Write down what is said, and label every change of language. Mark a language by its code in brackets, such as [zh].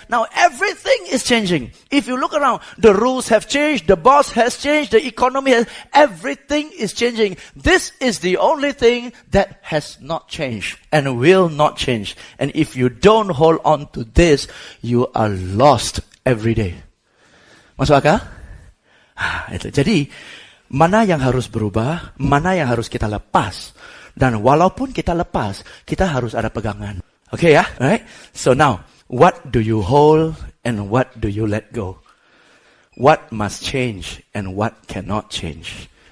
[en] Now everything is changing. If you look around, the rules have changed, the boss has changed, the economy has, everything is changing. This is the only thing that has not changed and will not change. And if you don't hold on to this, you are lost every day. [id] Masuk akal? Itu. Jadi, mana yang harus berubah, mana yang harus kita lepas. Dan walaupun kita lepas, kita harus ada pegangan. Okay, yeah? Alright? [en] So now, what do you hold and what do you let go? What must change and what cannot change?